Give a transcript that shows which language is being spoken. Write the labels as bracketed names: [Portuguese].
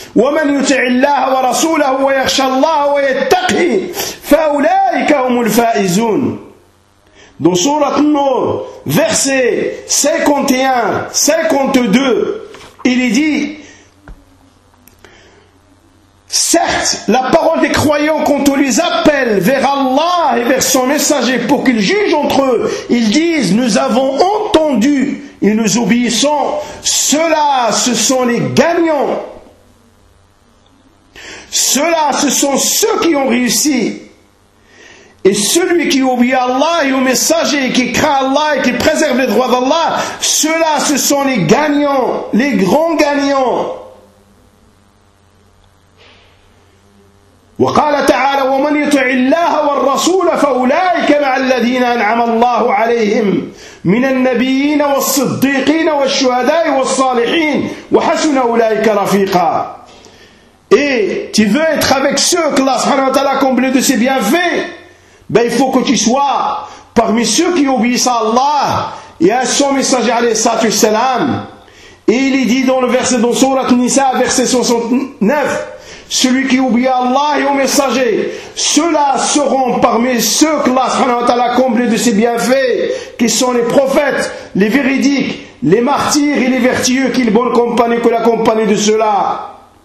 [Arabic] ومن يطع الله ورسوله ويخشى الله ويتقي فأولئك هم الفائزون. [French] Dans Sourate An-Nur, verset 51-52, il est dit, certes, la parole des croyants, quand on les appelle vers Allah et vers son messager pour qu'ils jugent entre eux, ils disent, nous avons entendu et nous obéissons. Ceux-là, ce sont les gagnants. Ceux-là, ce sont ceux qui ont réussi. Et celui qui obéit à Allah et au messager, qui craint Allah et qui préserve les droits d'Allah, ceux-là, ce sont les gagnants, les grands gagnants. [Arabic] وقال تعالى ومن يطع الله والرسول فاولئك مع الذين انعم الله عليهم من النبيين والصديقين والشهداء والصالحين وحسن اولئك رفيقا. [French] Et tu veux être avec ceux que Allah subhanahu wa ta'ala a comblé de ses bienfaits, ben il faut que tu sois parmi ceux qui obéissent à Allah et à son messager alayhi salatu salam. Et il est dit dans le verset dans Sourate Nisa, verset 69, celui qui oublie Allah et au messager, ceux-là seront parmi ceux que Allah subhanahu wa ta'ala a comblé de ses bienfaits, qui sont les prophètes, les véridiques, les martyrs et les vertueux, qui est bonne compagnie que la compagnie de ceux-là.